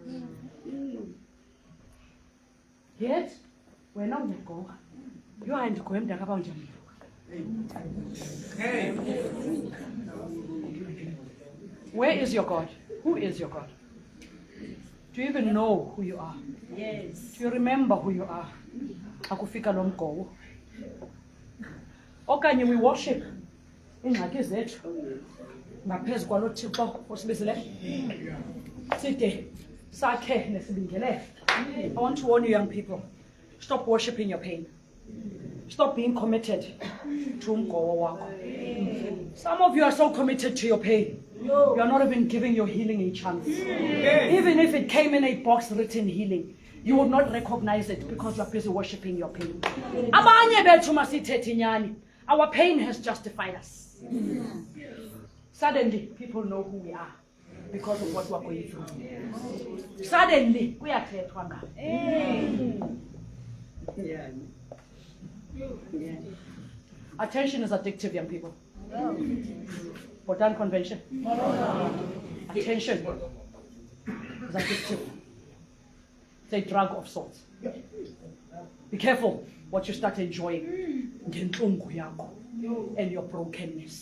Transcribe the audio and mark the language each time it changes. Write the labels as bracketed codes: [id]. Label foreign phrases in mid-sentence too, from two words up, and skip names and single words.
[en] Yet, we're not going to go. You are in the Kumkani. Where is your God? Who is your God? Do you even know who you are? Yes. Do you remember who you are? [xh] Akufika lo mgowo. Okanye [en] we worship [xh] ingxaki zethu ngaphezu kwalo Thixo osibizile. Side sakhe nesibingelele. [en] I want to warn you young people, stop worshiping your pain. Stop being committed to [xh] umgowo wakho. [en] Some of you are so committed to your pain. You are not even giving your healing a chance. Even if it came in a box written healing, you would not recognize it because you are busy worshiping your pain. [xh] Abanye bethu masithethe inyani. [en] Our pain has justified us. Suddenly, people know who we are because of what we are going through. Suddenly, we are [xh] kuyathetwa ngayo. [en] Attention is addictive, young people. For done convention. Attention is addictive. It's a drug of sorts. Be careful what you start enjoying. And your brokenness.